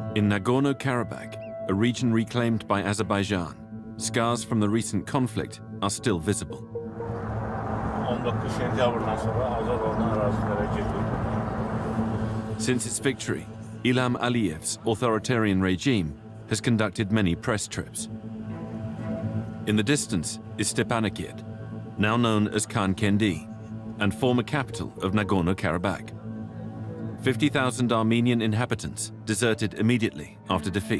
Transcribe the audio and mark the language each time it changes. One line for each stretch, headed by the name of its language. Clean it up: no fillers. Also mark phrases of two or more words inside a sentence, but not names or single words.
English: Nagorno-Karabakh, a region reclaimed by Azerbaijan, scars from the recent conflict are still visible.
Azerbaijani: 19 sentyabrdan sonra Azərbaycan ərazilərə girdi.
English: Since its victory, İlham Aliyev's authoritarian regime has conducted many press trips. In the distance is Stepanakert, now known as Khankendi, and former capital of Nagorno-Karabakh. 50,000 Armenian inhabitants deserted immediately after defeat.